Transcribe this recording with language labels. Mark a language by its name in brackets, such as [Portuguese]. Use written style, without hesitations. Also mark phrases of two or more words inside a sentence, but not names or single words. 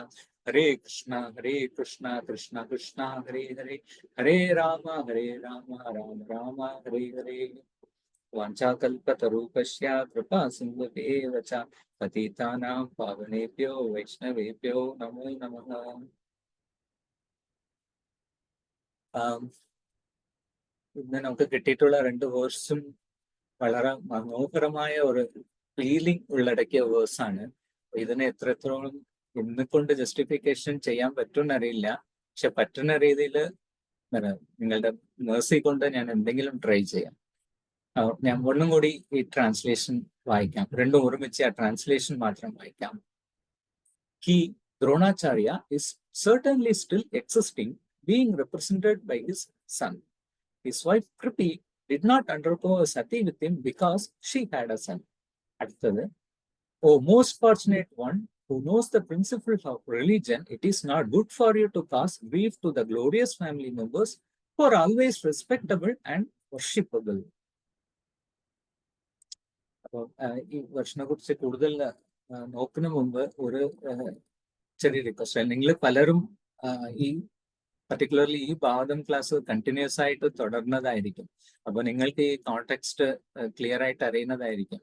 [Sanskrit] हरे कृष्ण कृष्ण कृष्ण हरे हरे हरे राम राम राम हरे हरे. वाञ्छाकल्पतरुपस्य कृपा सिन्धुभेव च पतितानां पावनेभ्यो वैष्णवेभ्यो नमो नमः. [Malayalam] ഇന്ന് നമുക്ക് കിട്ടിയിട്ടുള്ള 2 വേഴ്സും വളരെ മനോഹരമായ ഒരു ഫീലിംഗ് ഉള്ളടക്കിയ വേഴ്സാണ്. ഇതിനെ എത്രത്തോളം ഇന്നെക്കൊണ്ട് ജസ്റ്റിഫിക്കേഷൻ ചെയ്യാൻ പറ്റുമെന്ന് അറിയില്ല. പക്ഷെ പറ്റുന്ന രീതിയിൽ നിങ്ങളുടെ മേഴ്സി കൊണ്ട് ഞാൻ എന്തെങ്കിലും ട്രൈ ചെയ്യാം. ഞാൻ ഒന്നും കൂടി ഈ ട്രാൻസ്ലേഷൻ വായിക്കാം. രണ്ടും ഒരുമിച്ച് ആ ട്രാൻസ്ലേഷൻ മാത്രം വായിക്കാം. [English] He, Dronacharya, is certainly still existing, being represented by his son. His wife Kripi did not undergo a sati with him because she had a son. അടുത്തത്, O most fortunate one, who knows the principles of religion, it is not good for you to cause grief to the glorious family members who are always respectable and worshipable. [Malayalam] അപ്പോൾ ഈ വെർഷനെ കുറിച്ച് കൂടുതൽ നോക്കുന്ന മുമ്പ് ഒരു ചെറിയ റിക്വസ്റ്റ്. നിങ്ങൾ പലരും ഈ പർട്ടിക്കുലർലി ഈ ഭാഗം ക്ലാസ് കണ്ടിന്യൂസ് ആയിട്ട് തുടർന്നതായിരിക്കും. അപ്പോൾ നിങ്ങൾക്ക് ഈ കോണ്ടെക്സ്റ്റ് ക്ലിയർ ആയിട്ട് അറിയുന്നതായിരിക്കും.